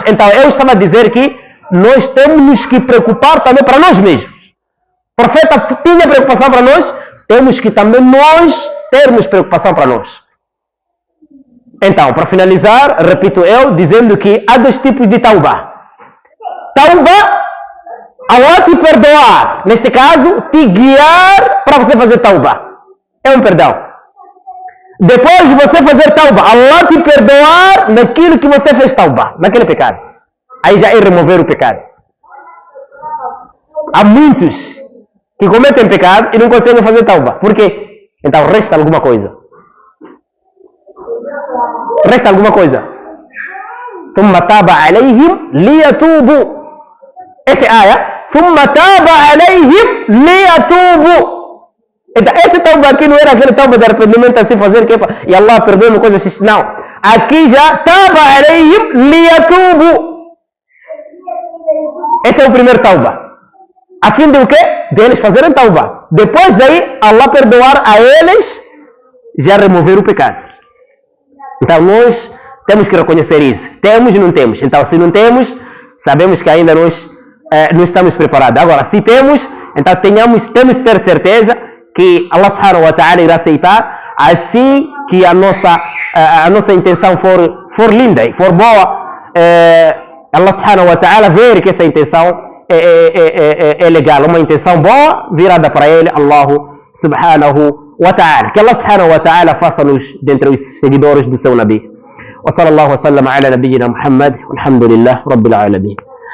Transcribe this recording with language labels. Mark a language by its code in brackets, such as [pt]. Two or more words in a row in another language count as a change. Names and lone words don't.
[pt] Então, eu estava a dizer que nós temos que preocupar também para nós mesmos. O profeta tinha preocupação para nós, temos que também nós termos preocupação para nós. Então, para finalizar, repito eu, dizendo que há 2 tipos de tauba. Tauba, Allah te perdoar. Neste caso, te guiar para você fazer tauba. É um perdão. Depois de você fazer tauba, Allah te perdoar naquilo que você fez tauba, naquele pecado. Aí já é remover o pecado. Há muitos que cometem pecado e não conseguem fazer tauba. Por quê? Então resta alguma coisa. Resta alguma coisa. [ar] ثم تاب عليهم ليتوبوا. [pt] Essa ayah. [ar] ثم تاب عليهم ليتوبوا. [pt] Então, esse tauba aqui não era aquele tauba de arrependimento assim fazer que e Allah perdoa-me coisas assim. Não. Aqui já estava [ar] عليهم ليتوبوا. [pt] Esse é o primeiro tauba. A fim de o quê? De eles fazerem tauba. Depois daí, Allah perdoar a eles, já remover o pecado. Então nós temos que reconhecer isso. Temos ou não temos? Então se não temos, sabemos que ainda nós não estamos preparados. Agora, se temos, então temos que ter certeza que [ar] الله سبحانه وتعالى [pt] irá aceitar assim que a nossa intenção for linda e for boa. [ar] الله سبحانه وتعالى [pt] ver que essa intenção é legal, uma intenção boa virada para ele, [ar] الله سبحانه وتعالى. [pt] Que [ar] الله سبحانه وتعالى [pt] faça-nos dentre os seguidores do seu Nabi. [ar] وصلى الله وسلم على نبينا محمد والحمد لله رب العالمين.